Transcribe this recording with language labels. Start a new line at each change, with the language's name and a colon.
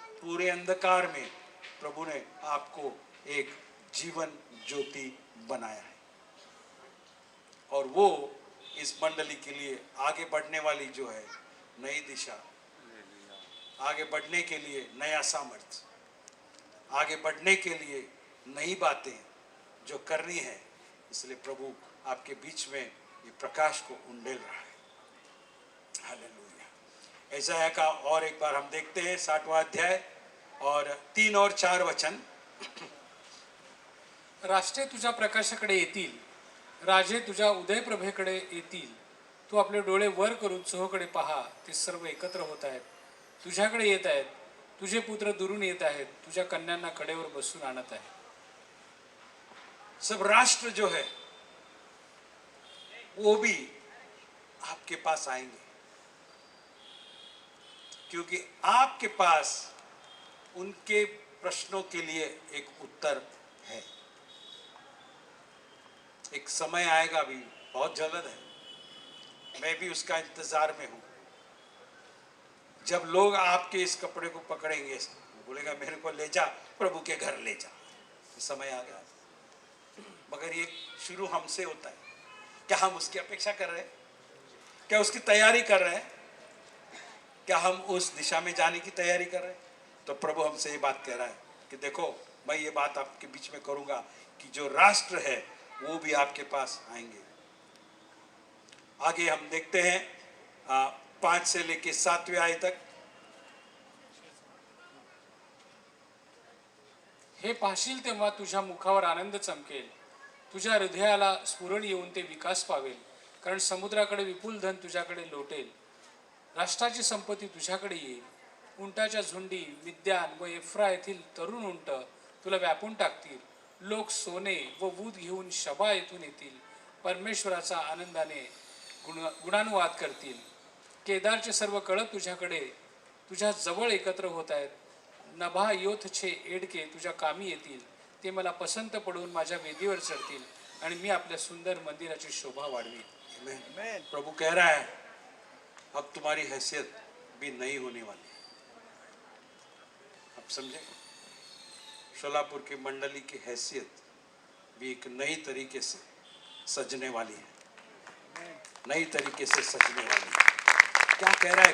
Hindi: पूरे अंधकार में प्रभु ने आपको एक जीवन ज्योति बनाया है और वो इस मंडली के लिए आगे बढ़ने वाली जो है नई दिशा, आगे बढ़ने के लिए नया सामर्थ्य, आगे बढ़ने के लिए नई बातें जो करनी है, इसलिए प्रभु आपके बीच में ये प्रकाश को उंडेल रहा है। हालेलुया। ऐसा का और एक बार हम देखते हैं 60वां अध्याय और 3 और 4 वचन।
Marathi: राष्ट्रे तुझ्या प्रकाशाकडे येतील, राजे तुझ्या उदयप्रभेकडे येतील. तू आपले डोळे वर करून चोहोकडे पहा, ते सर्व एकत्र होत आहेत, तुझ्याकडे येत आहेत. तुझे पुत्र दुरून येत आहेत, तुझ्या कन्यांना कडेवर बसून आणत आहेत.
Hindi: सब राष्ट्र जो है वो भी आपके पास आएंगे, क्योंकि आपके पास उनके प्रश्नों के लिए एक उत्तर है। एक समय आएगा, भी बहुत जल्द है, मैं भी उसका इंतजार में हूं, जब लोग आपके इस कपड़े को पकड़ेंगे, बोलेगा मेरे को ले जा, प्रभु के घर ले जा। समय आ गया, मगर ये शुरू हमसे होता है। क्या हम उसकी अपेक्षा कर रहे हैं? क्या उसकी तैयारी कर रहे हैं? क्या हम उस दिशा में जाने की तैयारी कर रहे हैं? तो प्रभु हमसे ये बात कह रहा है कि देखो मैं ये बात आपके बीच में करूंगा कि जो राष्ट्र है वो भी आपके पास आएंगे। आगे हम देखते हैं 5 से लेके 7वें आयत तक।
Marathi: हे पाहशील तेव्हा तुझ्या मुखावर आनंद चमकेल, तुझ्या हृदयाला स्फुरण येऊन ते विकास पावेल, कारण समुद्राकडे विपुल धन तुझ्याकडे लोटेल, राष्ट्राची संपत्ती तुझ्याकडे येईल. उंटाच्या झुंडी मिद्यान व एफ्रा येथील तरुण उंट तुला व्यापून टाकतील. लोक सोने व वूद घेऊन शबा येथून येतील, परमेश्वराचा आनंदाने गुणानुवाद करतील. केदारचे सर्व कळप तुझ्या जवळ एकत्र होत आहेत. नभायोथचे एडके तुझ्या कामी येतील, ते मला पसंत पडून माझ्या वेदीवर चढतील आणि मी आपल्या सुंदर मंदिराची शोभा वाढवीन.
English: Amen.
Hindi: प्रभु कह रहा है अब तुम्हारी हैसियत भी नई होने वाली है। अब समझे, शोलापुर की मंडली की हैसियत भी एक नई तरीके से सजने वाली है, नई तरीके से सजने वाली है। क्या कह रहा है?